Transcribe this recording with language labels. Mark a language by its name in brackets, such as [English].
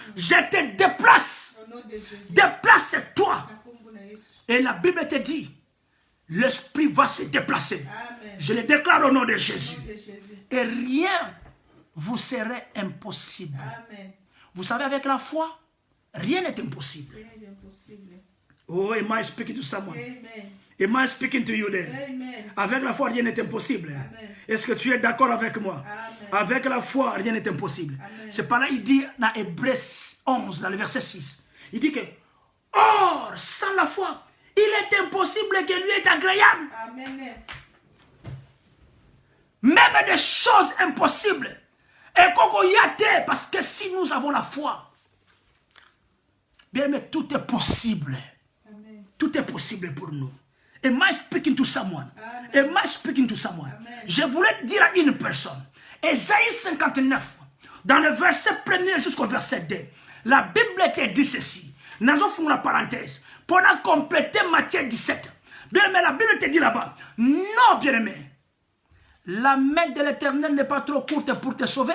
[French] Je te déplace. Déplace-toi. Et la Bible te dit, l'esprit va se déplacer. Amen. Je le déclare au nom de Jésus. Et rien vous serez impossible. Amen. Vous savez, avec la foi, rien n'est impossible. Rien n'est impossible. [English] Oh, am I speaking to someone? [French] Amen. [English] Am I speaking to you there? [French] Amen. Avec la foi, rien n'est impossible. Amen. Est-ce que tu es d'accord avec moi? Amen. Avec la foi, rien n'est impossible. C'est pas là, il dit dans Hébreux 11, dans le verset 6, il dit que, or, sans la foi, il est impossible que lui est agréable. Amen. Même des choses impossibles. Et qu'on y a parce que si nous avons la foi, bien, mais tout est possible. Amen. Tout est possible pour nous. [English] Am I speaking to someone? [French] Amen. [English] Am I speaking to someone? [French] Amen. Je voulais dire à une personne, Ésaïe 59, dans le verset 1er jusqu'au verset 2, la Bible te dit ceci. Nous avons la parenthèse. Pour compléter Matthieu 17. Bien aimé, la Bible te dit là-bas, non, bien aimé, la main de l'Éternel n'est pas trop courte pour te sauver.